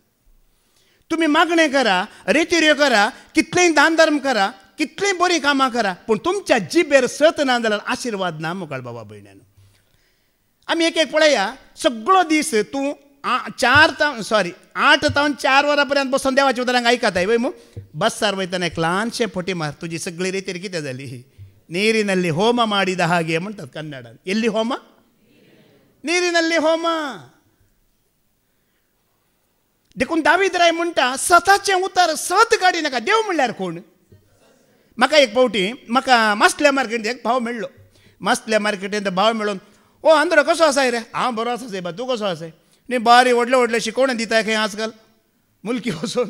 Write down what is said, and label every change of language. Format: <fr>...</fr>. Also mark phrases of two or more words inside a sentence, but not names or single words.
<kok>तुमी मागणें करा, रेतिऱ्यो करा, कितलेंय दान धर्म करा, कितलीं बरीं कामां करा पूण तुमच्या जिबेर सत ना जाल्यार आशिर्वाद ना मुखार बाबा भयण्यान. आमी एक पळया सगळो दीस तूं 8 तावन 4 वरां पर्यंत बसून देवाच्या उतरांक आयकताय वय बस्सार वयतना एक ल्हानशें फटी मार तुजी सगळी रितीर कितें जाली.</kok> <kn>ನೀರಿನಲ್ಲಿ ಹೋಮ ಮಾಡಿದ ಹಾಗೆ</kn> <kok>म्हणतात कन्नडान.</kok> <kn>ಎಲ್ಲಿ ಹೋಮ? ನೀರಿನಲ್ಲಿ ಹೋಮ.</kn> <kok>देखून दावीद राय म्हणटा सताचें उतर सत काडी नाका. देव म्हणल्यार कोण? म्हाका एक फावटी म्हाका मास्ल्या मार्केटींत एक भाव मेळ्ळो. मास्ल्या मार्केटींत भाव मेळून ओ आंध्र कसो आसाय रे? हांव बरो आसा सायबा, तूं कसो आसाय? न्ही बारी व्हडले व्हडले शिकोवणे दिताय खंय आजकाल मुलकी वचून.</kok>